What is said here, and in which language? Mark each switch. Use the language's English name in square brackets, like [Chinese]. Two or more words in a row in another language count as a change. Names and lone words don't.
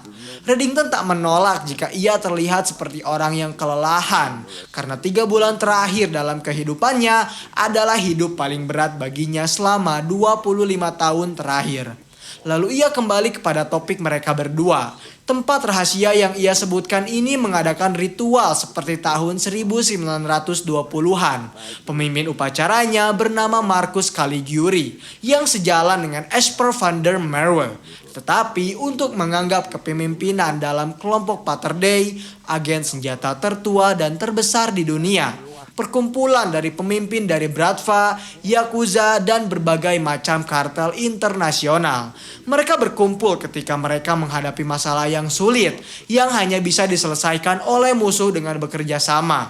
[Indonesian] Reddington tak menolak jika ia terlihat seperti orang yang kelelahan karena 3 bulan terakhir dalam kehidupannya adalah hidup paling berat baginya selama 25 tahun terakhir. Lalu ia kembali kepada topik mereka berdua. Tempat rahasia yang ia sebutkan ini mengadakan ritual seperti tahun 1920-an. Pemimpin upacaranya bernama Marcus Caliguri yang sejalan dengan Esper van der Merwe. Tetapi untuk menganggap kepemimpinan dalam kelompok Paterday, agen senjata tertua dan terbesar di dunia. Perkumpulan dari pemimpin dari Bratva, Yakuza, dan berbagai macam kartel internasional. Mereka berkumpul ketika mereka menghadapi masalah yang sulit, yang hanya bisa diselesaikan oleh musuh dengan bekerja sama.